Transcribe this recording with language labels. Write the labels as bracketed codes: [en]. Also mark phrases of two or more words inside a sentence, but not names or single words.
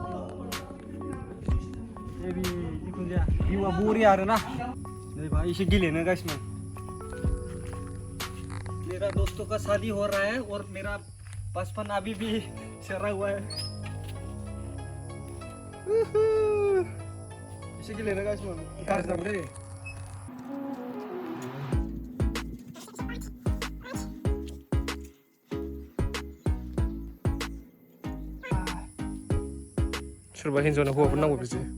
[brx] हेभि जिखुनु जाया भिउआ बरिया आरोना नै भाई एसे गेलेनो गासिनो [hi] मेरा दोस्तों का शादी हो रहा है और मेरा बचपन अभी भी चल रहा हुआ है [brx] एसे गेलेनो गासिनो गाज्रि जाबाय सोरबा हिन्जावनो हौवाफोर नांगौ बिदि